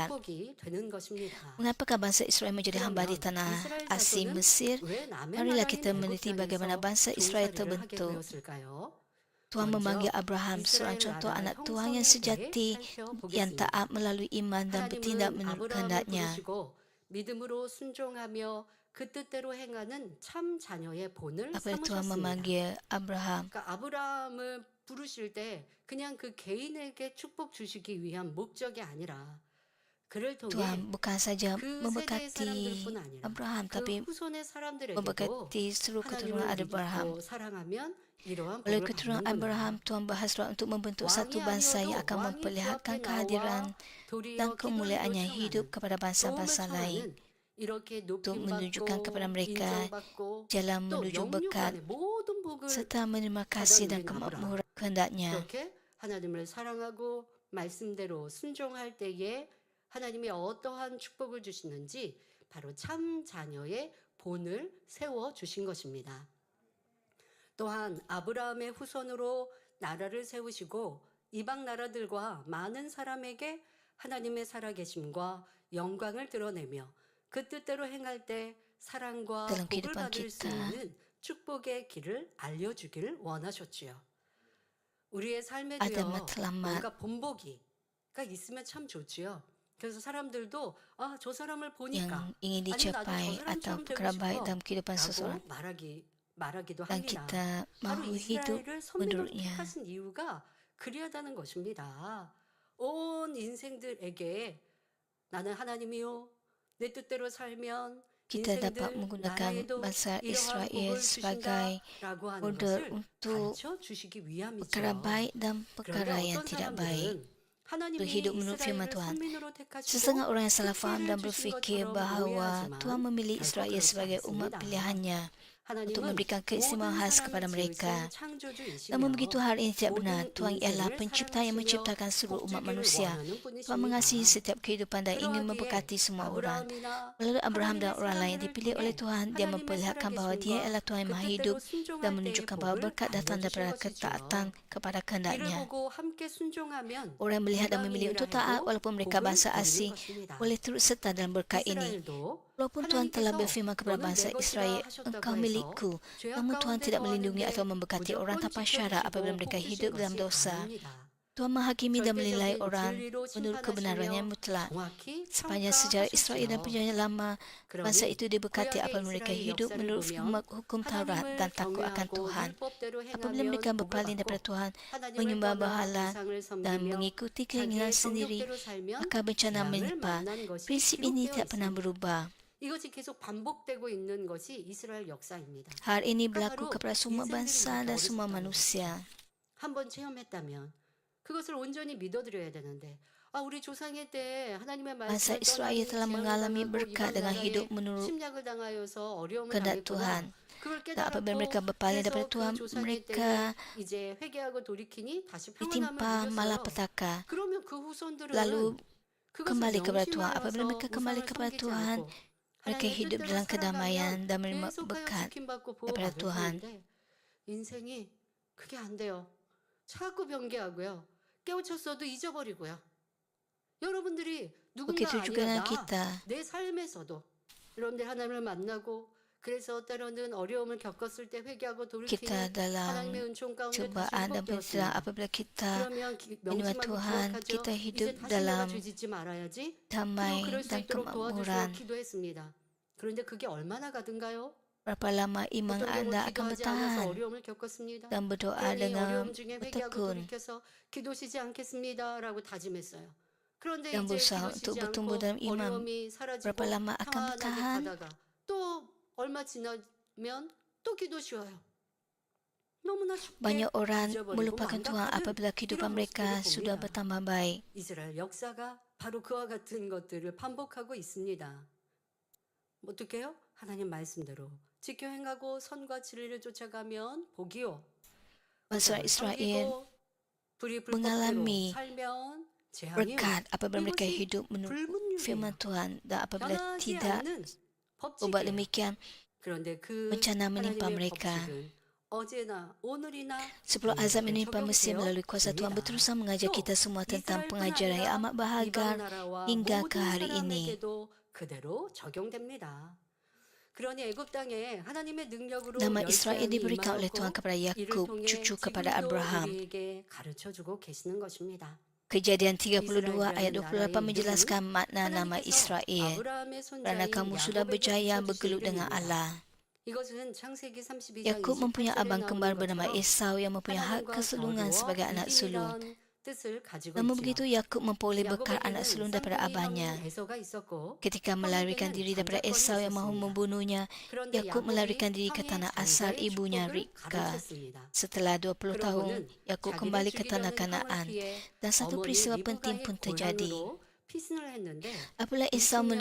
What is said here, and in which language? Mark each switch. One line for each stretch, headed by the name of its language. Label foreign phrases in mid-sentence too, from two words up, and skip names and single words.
Malay: Mengapakah bangsa Israel menjadi hamba di tanah asing Mesir? Marilah kita meneliti bagaimana bangsa Israel terbentuk. Tuhan memanggil Abraham, seorang contoh anak Tuhan yang sejati, yang taat melalui iman dan bertindak menurut kehendaknya.
Korean: 믿음으로 순종하며 그 뜻대로 행하는 참 자녀의 본을
Malay: Apabila Tuhan
Korean: 삼으셨습니다.
Malay: memanggil Abraham,
Korean: 그러니까 아브라함을 부르실 때 그냥 그 개인에게 축복 주시기 위한 목적이 아니라 그를 통해
Malay: Tuhan bukan saja
Korean: 그 세대의
Malay: memberkati
Korean: 사람들뿐 아니라
Malay: Abraham,
Korean: 그
Malay: tapi
Korean: 후손의 사람들에게도
Malay: memberkati seluruh keturunan
Korean: 하나님을
Malay: Abraham.
Korean: 믿고 사랑하면 이러한
Malay: Oleh
Korean: 복을
Malay: keturunan
Korean: 받는구나.
Malay: Abraham, Tuhan berhasrat untuk membentuk satu
Korean: 왕이
Malay: bangsa yang
Korean: 아니어도
Malay: akan
Korean: 왕이
Malay: memperlihatkan
Korean: 그 앞에
Malay: kehadiran
Korean: 나와 도리어
Malay: dan
Korean: 기도를
Malay: kemuliaannya
Korean: 요청하는
Malay: hidup kepada
Korean: 도움을
Malay: bangsa-bangsa lain.
Korean: 청하는 이렇게
Malay: untuk menunjukkan kepada
Korean: 높임받고
Malay: mereka
Korean: 인정받고
Malay: jalan
Korean: 또
Malay: menuju
Korean: 영육
Malay: berkat
Korean: 안에 모든 복을
Malay: serta menerima
Korean: 받아
Malay: kasih dan
Korean: 누린 아브라함.
Malay: kemakmuran kehendaknya.
Korean: 그렇게 하나님을 사랑하고 말씀대로 순종할 때에 하나님이 어떠한 축복을 주시는지 바로 참 자녀의 본을 세워 주신 것입니다. 또한 아브라함의 후손으로 나라를 세우시고 이방 나라들과 많은 사람에게 하나님의 살아계심과 영광을 드러내며 그 뜻대로 행할 때 사랑과
Malay: dalam
Korean: 복을
Malay: kehidupan
Korean: 받을 수
Malay: kita.
Korean: 있는 축복의 길을 알려주기를 원하셨지요. 우리의
Malay: Ada
Korean: 삶에도요,
Malay: matlamat
Korean: 뭔가 본보기가 있으면 참 좋지요. 그래서 사람들도 저 사람을
Malay: yang
Korean: 보니까
Malay: ingin
Korean: 아니 나도 저
Malay: dicapai atau
Korean: 사람처럼 되고
Malay: perkara baik
Korean: 싶어
Malay: dalam kehidupan
Korean: 라고
Malay: seseorang
Korean: 말하기도
Malay: dan
Korean: 합니다.
Malay: kita
Korean: 바로
Malay: mahu hidup
Korean: 이스라엘을 선민으로
Malay: menurutnya.
Korean: 택하신 이유가 그리하다는 것입니다. 온 인생들에게 나는 하나님이요 내 뜻대로 살면
Malay: Kita dapat
Korean: 인생들
Malay: menggunakan
Korean: 나라에도
Malay: bangsa
Korean: 이러한
Malay: Israel
Korean: 복을
Malay: sebagai
Korean: 주신다라고 하는
Malay: model
Korean: 것을
Malay: untuk
Korean: 가르쳐 주시기
Malay: perkara
Korean: 위함이죠.
Malay: baik dan
Korean: 그런데
Malay: perkara yang
Korean: 어떤
Malay: tidak baik.
Korean: 사람들은 하나님이
Malay: Berhidup menurut firman
Korean: 이스라엘을
Malay: Tuhan.
Korean: 선민으로 택하시고
Malay: Setengah orang yang salah faham
Korean: 특혜를
Malay: dan
Korean: 주신
Malay: berfikir
Korean: 것처럼
Malay: bahawa
Korean: 오해하지만
Malay: Tuhan memilih
Korean: 결코
Malay: Israel
Korean: 그렇지
Malay: sebagai umat
Korean: 않습니다.
Malay: pilihannya untuk
Korean: 하나님은
Malay: memberikan keistimewaan
Korean: 모든
Malay: khas kepada
Korean: 사람을
Malay: mereka.
Korean: 지으신 창조주이시며
Malay: Namun begitu hal ini tidak benar.
Korean: 모든
Malay: Tuhan ialah
Korean: 인생을
Malay: pencipta yang
Korean: 사랑하시며
Malay: menciptakan seluruh umat
Korean: 복주기를
Malay: manusia.
Korean: 원하는
Malay: Tuhan mengasihi
Korean: 분이십니다.
Malay: setiap kehidupan dan ingin
Korean: 그러하기에
Malay: memberkati semua orang.
Korean: 아브라함이나
Malay: Melalui Abraham dan
Korean: 하나님의
Malay: orang lain yang
Korean: 사랑을
Malay: dipilih oleh
Korean: 통해
Malay: Tuhan, dia
Korean: 하나님의
Malay: memperlihatkan bahawa dia
Korean: 살아계심과
Malay: ialah Tuhan yang
Korean: 그
Malay: maha
Korean: 뜻대로
Malay: hidup dan
Korean: 순종할 때의
Malay: menunjukkan bahawa
Korean: 복을
Malay: berkat datang daripada
Korean: 알려주신
Malay: ketaatan
Korean: 것이죠.
Malay: kepada
Korean: 이를
Malay: kehendaknya.
Korean: 보고 함께 순종하면
Malay: Orang yang melihat dan memilih untuk
Korean: 이방인이라
Malay: taat
Korean: 해도
Malay: walaupun mereka
Korean: 복을
Malay: bangsa
Korean: 누리는
Malay: asing
Korean: 것입니다.
Malay: boleh turut serta dalam berkat ini.
Korean: 이스라엘도
Malay: Walaupun Tuhan telah
Korean: 하나님께서
Malay: berfirman kepada
Korean: 너는
Malay: bangsa
Korean: 내 것이라
Malay: Israel,
Korean: 하셨다고
Malay: engkau
Korean: 해서
Malay: milikku,
Korean: 죄악
Malay: namun Tuhan
Korean: 가운데
Malay: tidak melindungi atau
Korean: 거하는데
Malay: memberkati orang
Korean: 무조건
Malay: tanpa syarat apabila
Korean: 지켜주시고
Malay: mereka
Korean: 복
Malay: hidup
Korean: 주신
Malay: dalam
Korean: 것이
Malay: dosa.
Korean: 아닙니다.
Malay: Tuhan menghakimi dan menilai
Korean: 절대적인
Malay: orang
Korean: 진리로
Malay: menurut kebenaran yang
Korean: 심판하시며
Malay: mutlak.
Korean: 정확히
Malay: Sepanjang sejarah Israel dan
Korean: 평가하셨지요.
Malay: perjanjian lama, bangsa
Korean: 그러니
Malay: itu diberkati
Korean: 구약의
Malay: apabila mereka
Korean: 이스라엘
Malay: hidup
Korean: 역사를
Malay: menurut
Korean: 보면
Malay: hukum Taurat
Korean: 하나님을
Malay: dan takut akan
Korean: 경외하고
Malay: Tuhan.
Korean: 율법대로
Malay: Apabila mereka
Korean: 행하면 복을
Malay: berpaling daripada
Korean: 받고
Malay: Tuhan,
Korean: 하나님을
Malay: menyembah
Korean: 떠나
Malay: berhala
Korean: 우상을
Malay: dan
Korean: 섬기며
Malay: mengikuti keinginan
Korean: 자기의
Malay: sendiri,
Korean: 정욕대로 살면
Malay: maka bencana
Korean: 재앙을
Malay: menimpa.
Korean: 만난 것이
Malay: Prinsip ini
Korean: 기록되어
Malay: tidak pernah
Korean: 있습니다.
Malay: berubah.
Korean: 이것이 계속 반복되고 있는 것이 이스라엘 역사입니다.
Malay: Hal ini
Korean: 그러니까
Malay: berlaku
Korean: 바로
Malay: kepada semua
Korean: 인생들이
Malay: bangsa
Korean: 이렇게
Malay: dan semua
Korean: 어리석다는
Malay: manusia.
Korean: 한번 체험했다면 그것을 온전히 믿어드려야 되는데 우리 조상의 때 하나님의
Malay: Bangsa
Korean: 말씀을
Malay: Israel
Korean: 떠나니
Malay: telah
Korean: 재앙을
Malay: mengalami
Korean: 당하고
Malay: berkat
Korean: 이방
Malay: dengan
Korean: 나라에
Malay: hidup menurut
Korean: 침략을 당하여서 어려움을
Malay: kehendak
Korean: 당했구나.
Malay: Tuhan.
Korean: 그걸
Malay: Dan apabila mereka
Korean: 깨달았고
Malay: berpaling
Korean: 그래서
Malay: daripada
Korean: 그
Malay: Tuhan,
Korean: 조상의
Malay: mereka
Korean: 때에 이제 회개하고 돌이키니 다시 평안함을
Malay: ditimpa
Korean: 누렸어요.
Malay: malapetaka.
Korean: 그러면 그 후손들은
Malay: Lalu
Korean: 그것을
Malay: kembali kepada Tuhan.
Korean: 명심하여서
Malay: Apabila mereka kembali
Korean: 우상을
Malay: kepada
Korean: 섬기지
Malay: Tuhan,
Korean: 않고
Malay: mereka
Korean: 하나님의
Malay: hidup
Korean: 뜻대로
Malay: dalam kedamaian
Korean: 살아가면
Malay: dan menerima
Korean: 계속하여
Malay: berkat
Korean: 지킴받고
Malay: daripada
Korean: 보호받을
Malay: Tuhan.
Korean: 텐데 인생이 그게 안 돼요. 자꾸 변개하고요. 깨우쳤어도 잊어버리고요. 여러분들이 누군가
Malay: Begitu juga
Korean: 아니라
Malay: dengan kita.
Korean: 내 삶에서도 여러분들 하나님을 만나고 그래서 때로는 어려움을 겪었을 때 회개하고
Malay: Kita
Korean: 돌이키는
Malay: dalam
Korean: 하나님의 은총 가운데 다시
Malay: cubaan dan penyesalan
Korean: 회복되었습니다.
Malay: apabila kita
Korean: 그러면
Malay: menerima
Korean: 명심하고
Malay: Tuhan,
Korean: 기억하죠.
Malay: kita
Korean: 이제
Malay: hidup
Korean: 다시 내가
Malay: dalam
Korean: 죄짓지 말아야지. 그리고
Malay: damai
Korean: 그럴 수
Malay: dan
Korean: 있도록 도와주시고
Malay: kemakmuran.
Korean: 기도했습니다. 그런데 그게 얼마나 가든가요?
Malay: Berapa lama iman
Korean: 어떤 경우
Malay: anda akan
Korean: 기도하지 않아서
Malay: bertahan
Korean: 어려움을 겪었습니다.
Malay: dan berdoa
Korean: 그러니
Malay: dengan
Korean: 어려움 중에 회개하고
Malay: bertekun
Korean: 돌이켜서 기도시지 않겠습니다라고 다짐했어요. 그런데
Malay: dan
Korean: 이제
Malay: berusaha untuk
Korean: 기도시지
Malay: bertumbuh
Korean: 않고
Malay: dalam iman.
Korean: 어려움이 사라지고
Malay: Berapa lama akan
Korean: 평안하게
Malay: bertahan?
Korean: 가다가 또 얼마 지나면 또 기도 쉬어요. 너무나 쉽게
Malay: Banyak orang
Korean: 잊어버리고
Malay: melupakan Tuhan
Korean: 망각하는
Malay: apabila kehidupan
Korean: 이런
Malay: mereka
Korean: 모습들을
Malay: sudah
Korean: 봅니다.
Malay: bertambah baik.
Korean: 이스라엘 역사가 바로 그와 같은 것들을 반복하고 있습니다. 어떻게 해요? 하나님 말씀대로 지켜 행하고 선과 진리를 쫓아가면 복이요.
Malay: Bangsa Israel
Korean: 섬기고 불이
Malay: mengalami
Korean: 불법대로 살면 재앙이요.
Malay: berkat apabila mereka
Korean: 이것이
Malay: hidup menurut firman
Korean: 불문율이에요.
Malay: Tuhan dan apabila
Korean: 변하지
Malay: tidak
Korean: 않는
Malay: berbuat
Korean: 법칙이에요.
Malay: demikian,
Korean: 그런데 그
Malay: bencana menimpa
Korean: 하나님의
Malay: mereka.
Korean: 법칙은 어제나 오늘이나
Malay: Sebelum azab menimpa
Korean: 적용되어
Malay: Mesir melalui kuasa Tuhan
Korean: 있습니다.
Malay: berusaha mengajar
Korean: 또
Malay: kita semua tentang
Korean: 이스라엘뿐
Malay: pengajaran yang amat
Korean: 아니라
Malay: berharga
Korean: 이방 나라와
Malay: hingga
Korean: 모든
Malay: ke hari ini.
Korean: 사람에게도 그대로 적용됩니다. 그러니 애굽 땅에 하나님의 능력으로
Malay: Nama Israel
Korean: 열재앙이
Malay: diberikan oleh Tuhan
Korean: 임하였고
Malay: kepada
Korean: 이를
Malay: Yakub,
Korean: 통해
Malay: cucu kepada
Korean: 지금도
Malay: Abraham.
Korean: 우리에게 가르쳐주고 계시는 것입니다.
Malay: Kejadian 32 ayat
Korean: 이스라엘이라는
Malay: 28
Korean: 나라의
Malay: menjelaskan makna nama
Korean: 하나님께서
Malay: Israel.
Korean: 아브라함의
Malay: Kerana
Korean: 손자인
Malay: kamu sudah
Korean: 야곱에게
Malay: berjaya
Korean: 붙여주신
Malay: bergelut dengan
Korean: 이름입니다.
Malay: Allah.
Korean: 이것은 창세기 32장
Malay: Yakub mempunyai
Korean: 28절에
Malay: abang
Korean: 나오는
Malay: kembar bernama
Korean: 것처럼
Malay: Esau yang mempunyai hak
Korean: 하나님과
Malay: kesulungan
Korean: 겨루어
Malay: sebagai anak sulung.
Korean: 이기리란 뜻을 가지고
Malay: Namun
Korean: 있지요.
Malay: begitu Yakub memperoleh berkat anak
Korean: 야곱에게는
Malay: sulung daripada
Korean: 쌍둥이 형
Malay: abahnya.
Korean: 에서가 있었고
Malay: Ketika melarikan diri daripada
Korean: 장자권이
Malay: Esau yang mahu
Korean: 있었습니다.
Malay: membunuhnya,
Korean: 그런데
Malay: Yakub melarikan diri ke
Korean: 형의
Malay: tanah asal
Korean: 장자의
Malay: ibunya
Korean: 축복을
Malay: Ribka.
Korean: 가르쳤습니다.
Malay: Setelah 20 tahun,
Korean: 그러고는
Malay: Yakub
Korean: 자기를
Malay: kembali ke tanah
Korean: 죽이려는 형을
Malay: Kanaan.
Korean: 피해
Malay: Dan satu
Korean: 어머니
Malay: peristiwa
Korean: 리브가의
Malay: penting pun terjadi.
Korean: 고난으로 피신을 했는데
Malay: Apabila Esau
Korean: 20년이